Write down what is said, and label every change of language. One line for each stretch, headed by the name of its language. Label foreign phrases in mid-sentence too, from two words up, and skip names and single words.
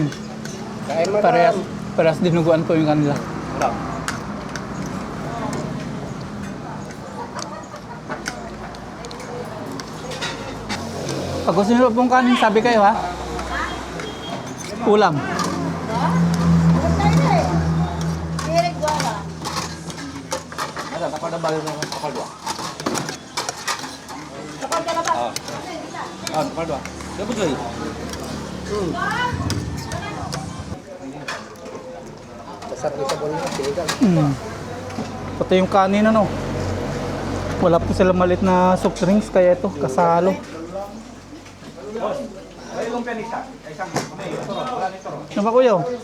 Filipino: Kain mo Parehas dinuguan po yung kanila. Pag gusto nyo pong kanin, sabi kayo ha? Ulam.
Malay: Ada kapal dah balik kapal dua. Kapal dua. Dia betul lagi.
Filipino: Masarap yung sabon nila, sinigang. Pati yung kanin ano. Wala po sila malit na soft drinks kaya ito kasalo. Ano ba kuya?